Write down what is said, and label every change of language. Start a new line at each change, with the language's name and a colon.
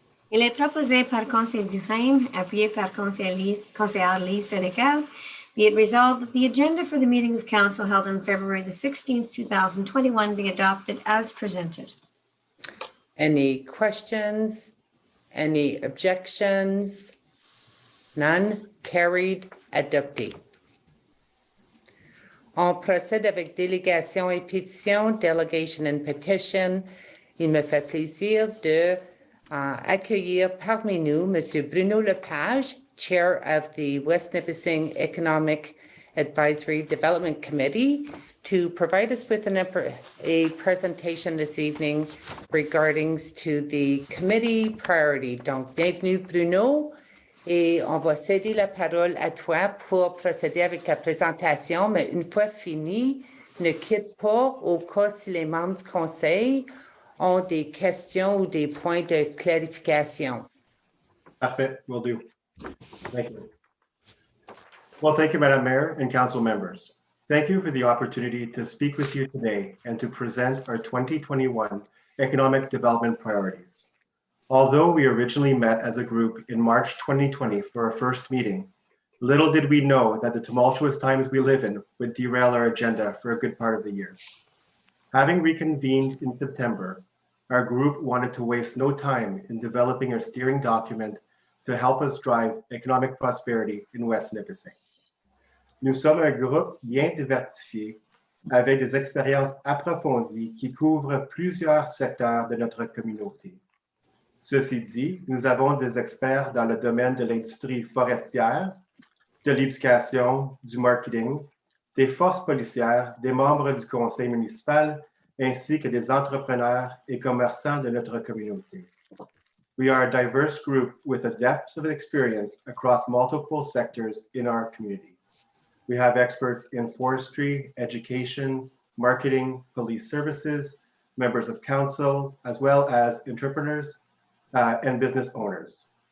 French: Il est proposé par Conseiller Duhaime, appuyé par Conseillère Lee Senecal.
English: Be it resolved that the agenda for the meeting of council held on February the 16th, 2021 be adopted as presented. Any questions? Any objections? None. Carried. Adopté.
French: On procède avec délégation et pétition,
English: delegation and petition.
French: Il me fait plaisir de accueillir parmi nous M.
English: Bruno Lepage, Chair of the West Nipissing Economic Advisory Development Committee, to provide us with a presentation this evening regarding to the committee priority.
French: Donc, bienvenue Bruno. Et on va céder la parole à toi pour procéder avec la présentation, mais une fois fini, ne quitte pas au cas si les membres du conseil ont des questions ou des points de clarification.
English: Parfait, will do. Thank you. Well, thank you, Madam Mayor and council members. Thank you for the opportunity to speak with you today and to present our 2021 economic development priorities. Although we originally met as a group in March 2020 for our first meeting, little did we know that the tumultuous times we live in would derail our agenda for a good part of the year. Having reconvened in September, our group wanted to waste no time in developing a steering document to help us drive economic prosperity in West Nipissing.
French: Nous sommes un groupe bien diversifié avec des expériences approfondies qui couvrent plusieurs secteurs de notre communauté. Ceci dit, nous avons des experts dans le domaine de l'industrie forestière, de l'éducation, du marketing, des forces policières, des membres du conseil municipal, ainsi que des entrepreneurs et commerçants de notre communauté.
English: We are a diverse group with a depth of experience across multiple sectors in our community. We have experts in forestry, education, marketing, police services, members of council, as well as entrepreneurs and business owners.